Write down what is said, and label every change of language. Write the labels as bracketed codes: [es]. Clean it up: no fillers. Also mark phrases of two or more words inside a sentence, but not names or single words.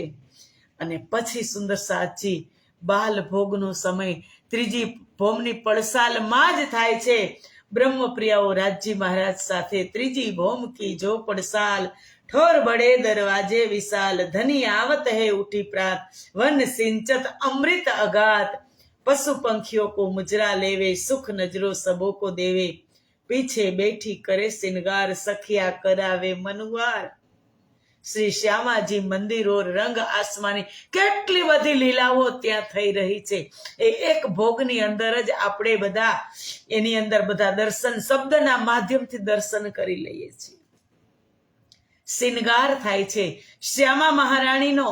[gu] અને પછી સુંદર સાચી બાલ ભોગનો સમય ત્રીજી ભૌમની પડસાલમાં જ થાય છે. બ્રહ્મપ્રિયાઓ રાજજી મહારાજ સાથે ત્રીજી ભૌમ [hi] की जो पड़साल, ठोर बड़े दरवाजे विशाल, धनी आवत हे उठी प्रात, वन सिंचत अमृत अगात, पशु पंखीओ को मुजरा लेवे सुख नजरो सबो को देवे, पीछे बैठी करे सिंगार सखिया करावे मनुवार. [gu] શ્રી શ્યામાજી મંદિરો રંગ આસમાની કેટલી બધી લીલાઓ ત્યાં થઈ રહી છે. એ એક ભોગની અંદર જ આપણે બધા એની અંદર બધા દર્શન શબ્દના માધ્યમથી દર્શન કરી લઈએ છીએ. શિંગાર થાય છે શ્યામા મહારાણીનો.